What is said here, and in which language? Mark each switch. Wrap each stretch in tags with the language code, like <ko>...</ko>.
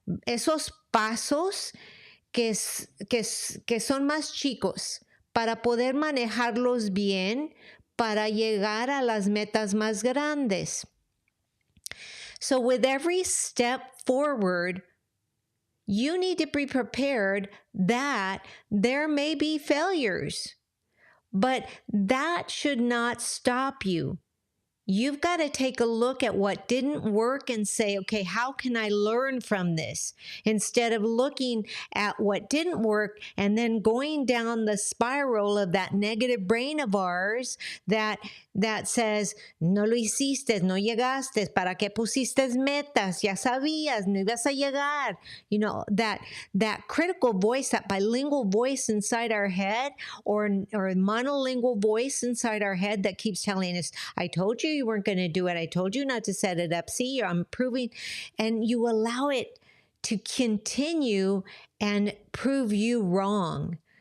<es>Esos pasos que son más chicos para poder manejarlos bien para llegar a las metas más grandes.</es> <en>So with every step forward, you need to be prepared that there may be failures, but that should not stop you. You've got to take a look at what didn't work and say, okay, how can I learn from this? Instead of looking at what didn't work and then going down the spiral of that negative brain of ours that says,</en> <es>no lo hiciste, no llegaste, ¿para qué pusiste metas? Ya sabías, no ibas a llegar.</es> <en>You know, that critical voice, that bilingual voice inside our head or monolingual voice inside our head that keeps telling us, I told you weren't going to do it. I told you not to set it up. See, I'm proving. And you allow it to continue and prove you wrong.</en>